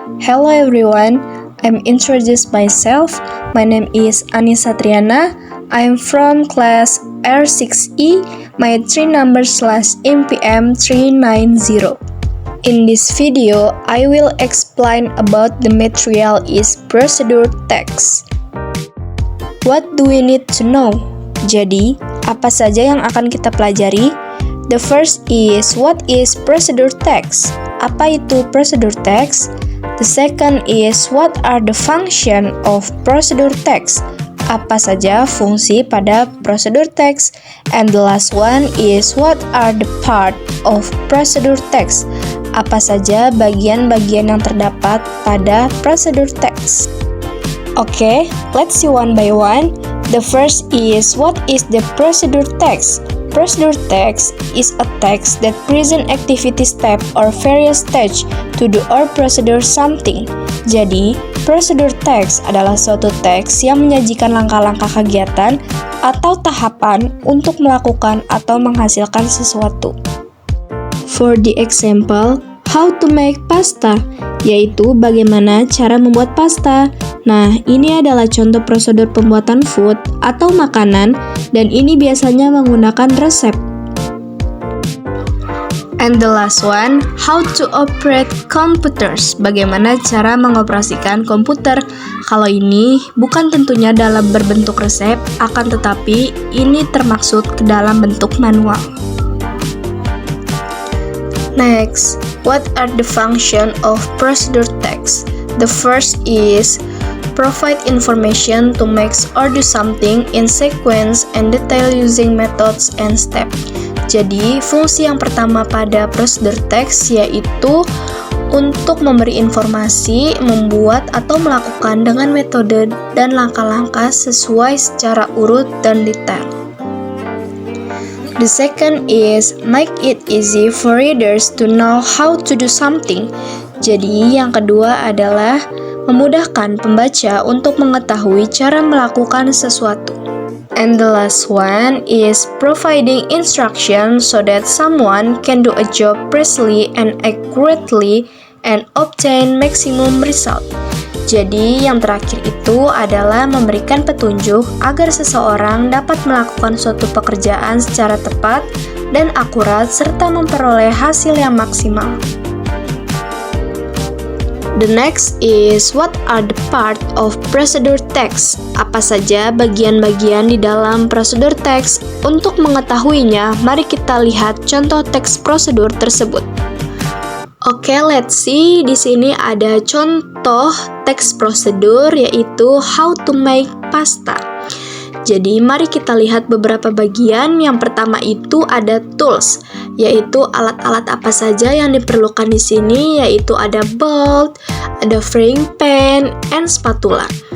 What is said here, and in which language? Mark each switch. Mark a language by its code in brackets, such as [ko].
[en] Hello everyone, I'm introduce myself. My name is Anissa Triana. I'm from class R6E. My train number /MPM 390. In this video, I will explain about the material is procedure text. What do we need to know? [id] Jadi, apa saja yang akan kita pelajari? [en] The first is, what is procedure text? [id] Apa itu procedure text? [en] The second is, what are the function of procedure text? [id] Apa saja fungsi pada procedure text? [en] And the last one is, what are the part of procedure text? [id] Apa saja bagian-bagian yang terdapat pada procedure text? [en] Okay, let's see one by one. The first is, what is the procedure text? Procedure text is a text that present activity step or various stage to do or procedure something. [id] Jadi, procedure text adalah suatu teks yang menyajikan langkah-langkah kegiatan atau tahapan untuk melakukan atau menghasilkan sesuatu. [en] For the example, how to make pasta, [id] yaitu bagaimana cara membuat pasta. Nah, ini adalah contoh prosedur pembuatan food atau makanan, dan ini biasanya menggunakan resep. [en] And the last one, how to operate computers, [id] bagaimana cara mengoperasikan komputer. Kalau ini bukan tentunya dalam berbentuk resep, akan tetapi ini termaksud ke dalam bentuk manual. [en] Next, what are the function of procedure text? The first is provide information to make or do something in sequence and detail using methods and steps. [id] Jadi, fungsi yang pertama pada procedure text yaitu untuk memberi informasi, membuat atau melakukan dengan metode dan langkah-langkah sesuai secara urut dan detail. [en] The second is make it easy for readers to know how to do something. [id] Jadi, yang kedua adalah memudahkan pembaca untuk mengetahui cara melakukan sesuatu. [en] And the last one is providing instruction so that someone can do a job precisely and accurately and obtain maximum result. [id] Jadi, yang terakhir itu adalah memberikan petunjuk agar seseorang dapat melakukan suatu pekerjaan secara tepat dan akurat serta memperoleh hasil yang maksimal. [en] The next is, what are the part of procedure text? [id] Apa saja bagian-bagian di dalam procedure text? Untuk mengetahuinya, mari kita lihat contoh teks prosedur tersebut. Oke, [en] let's see. [id] Di sini ada contoh teks prosedur yaitu [en] how to make pasta. [id] Jadi, mari kita lihat beberapa bagian. Yang pertama itu ada tools, yaitu alat-alat apa saja yang diperlukan di sini, yaitu ada bowl, ada frying pan, and spatula.